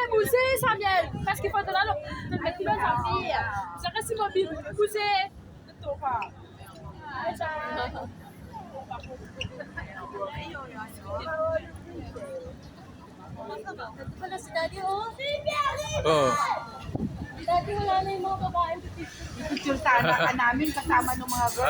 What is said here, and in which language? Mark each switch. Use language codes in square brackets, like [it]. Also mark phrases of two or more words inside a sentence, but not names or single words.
[fr] Poussez, ça vient. Parce qu'il faut de la langue. Maintenant, ça fait. Ça reste mobile. Poussez. [tl] Wala si Daddy, oh. Oh. Daddy, wala na yung mga babaeng Picture sana ka namin kasama ng mga girls.